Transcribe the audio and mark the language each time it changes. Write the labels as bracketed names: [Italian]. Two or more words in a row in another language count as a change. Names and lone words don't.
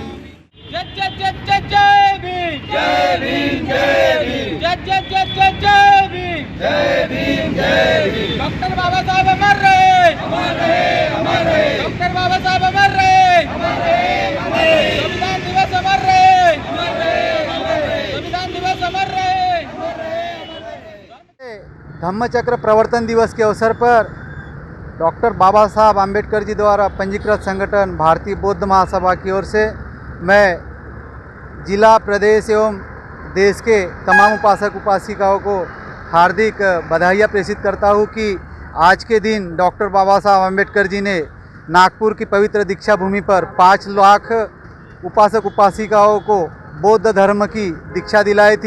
[Hindi] जय जय जय जय जय भीम, जय भीम, जय भीम, जय जय जय जय जय भीम, जय भीम, जय भीम। डॉक्टर बाबा साहब अमर रहे, अमर रहे, अमर रहे। डॉक्टर बाबा साहब अमर रहे, अमर रहे, अमर रहे। संविधान दिवस अमर रहे, अमर रहे, अमर रहे। संविधान दिवस अमर रहे, अमर रहे, अमर रहे। धम्मचक्र प्रवर्तन दिवस के अवसर पर डॉक्टर बाबा साहब आम्बेडकर जी द्वारा पंजीकृत संगठन भारतीय बौद्ध महासभा की ओर से मैं जिला, प्रदेश एवं देश के तमाम उपासक उपासिकाओं को हार्दिक बधाइयाँ प्रेषित करता हूँ कि आज के दिन डॉक्टर बाबा साहब आम्बेडकर जी ने नागपुर की पवित्र दीक्षा भूमि पर 5 लाख उपासक उपासिकाओं को बौद्ध धर्म की दीक्षा दिलाई थी।